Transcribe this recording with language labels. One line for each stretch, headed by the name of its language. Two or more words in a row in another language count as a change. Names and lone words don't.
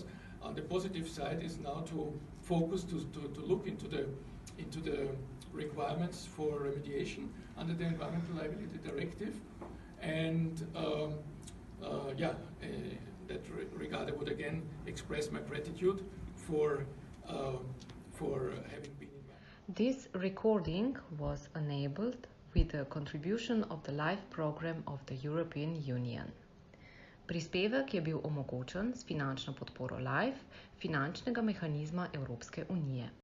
English: On the positive side is now to focus to look into the requirements for remediation under the Environmental Liability Directive, and that regard I would again express my gratitude for having been invited. This recording was enabled with the contribution of the LIFE program of the European Union.
Slovenian: Prispevek je bil omogočen s finančno podporo LIFE, finančnega mehanizma Evropske unije.